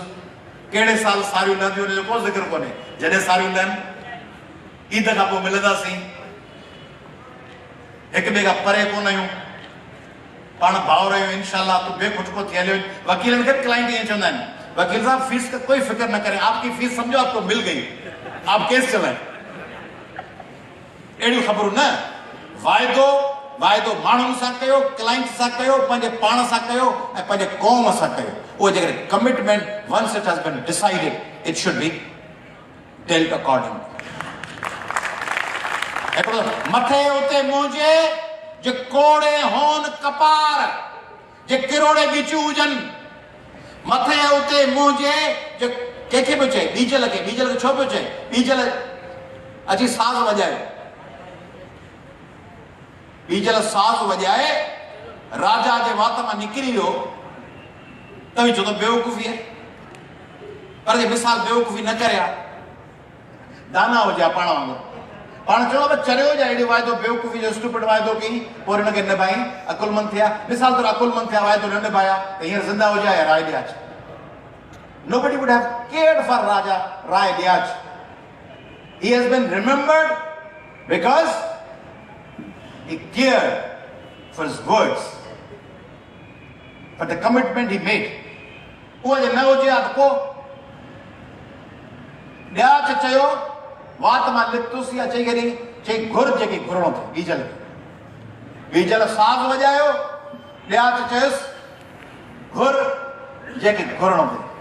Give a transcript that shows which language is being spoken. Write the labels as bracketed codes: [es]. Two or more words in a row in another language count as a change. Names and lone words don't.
[sd] कहिड़े साल सारियूं लहंदियूं हुनजो को ज़िक्र कोन्हे। जॾहिं सारियूं लहनि ईद खां पोइ मिलंदासीं, हिक ॿिए खां परे कोन आहियूं, पाण भाउर आहियूं, इंशाअल्लाह तूं बेखुटको थी हलियो। वकीलनि खे क्लाइंट ईअं चवंदा आहिनि, [ur] وکیل صاحب فیس کا کوئی فکر نہ کریں، آپ کی فیس سمجھو آپ کو مل گئی، آپ کیس چلائیں. [sd] अहिड़ियूं ख़बरूं न। वाइदो माण्हुनि सां कयो, क्लाइंट सां कयो, पंहिंजे पाण सां कयो ऐं पंहिंजे क़ौम सां कयो। उहो जेकॾहिं [en] commitment once it has been decided, it should be dealt according. [sd] मथे उते मुंहिंजे जे कोड़े होन कपार, जे किरोड़े बीचूं हुजनि। मथे उते मुंहिंजे जे कंहिंखे पियो चए, बीजल खे छो पियो चए? बीजल अची साज़ वॼायो, बीजल साज़ वॼाए राजा जे वात मां निकिरी वियो, तव्हीं चओ त बेवकूफ़ी आहे, पर जे मिसाल बेवकूफ़ी न करे आहे, दाना हुजे पाण वांगुरु। पाण चयो चरियो जा अहिड़ो वाइदो बेवकूफ़ी जो स्टूपिड वाइदो कई, पोइ हिनखे निभाई, अकुलमंद थिया। मिसाल तौरु अकुलमंद थिया, वाइदो न निभाया त हींअर ज़िंदा हुजे या राय ॾियाच। [en] Nobody would have cared for Raja Rai Diaj. He has been remembered because he cared for his words, for the commitment he made. [sd] उहो जे न हुजे हा त को ॾियाच चयो, वात मां लिखतुसि या चई करे चई घुर जेकी घुरणो थिए। बीजल साज़ वॼायो, ॾियाच चयुसि घुर जेकी घुरणो थिए।